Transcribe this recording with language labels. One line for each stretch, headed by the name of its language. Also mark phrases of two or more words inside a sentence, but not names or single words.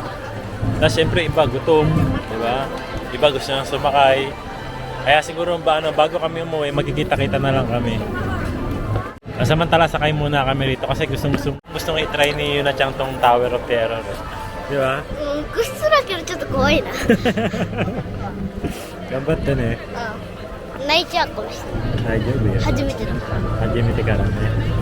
Filipino: Tapos syempre iba gutom, di ba? Iba gusto nang sumakay. Kaya siguro bago kami umuwi, magkikita-kita na lang kami. Samantala sakay muna kami rito kasi gustong i-try ni Yuna Chang tong Tower of Terror. Di ba?
Japanese: 個室だけどちょっと怖いな。
Filipino: Gambat din eh.
Japanese: 泣いちゃうかもしれない。
Filipino: Ayun, eh.
Japanese: 初めてだから。
Filipino: Hajimite ka lang eh.